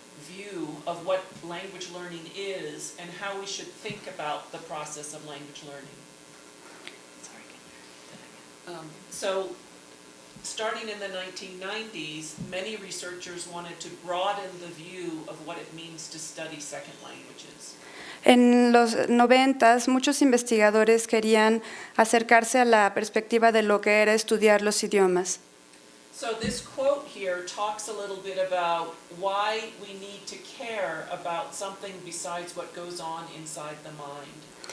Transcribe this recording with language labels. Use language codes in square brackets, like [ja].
[en] view of what language learning is and how we should think about the process of language learning. So, starting in the 1990s, many researchers wanted to broaden the view of what it means to study second languages. [es] En los 90, muchos investigadores querían acercarse a la perspectiva de lo que era estudiar los idiomas. [en] So this quote here talks a little bit about why we need to care about something besides what goes on inside the mind.